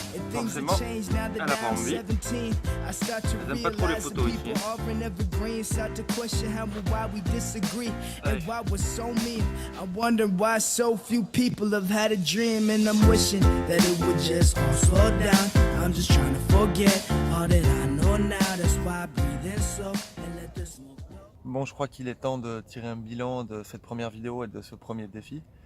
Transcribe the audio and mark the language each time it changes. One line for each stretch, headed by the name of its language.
French: Forcément, elle n'a pas envie. Elle n'aime pas trop les photos ici.
English: Evergreen, start to question how and why we disagree and why we're so mean. I wonder why so few people have had a dream, and I'm wishing that it would just all slow down. I'm just trying to forget all that I know now. That's why I breathe in slow and let the smoke blow.
French: Bon, je crois qu'il est temps de tirer un bilan de cette première vidéo et de ce premier défi.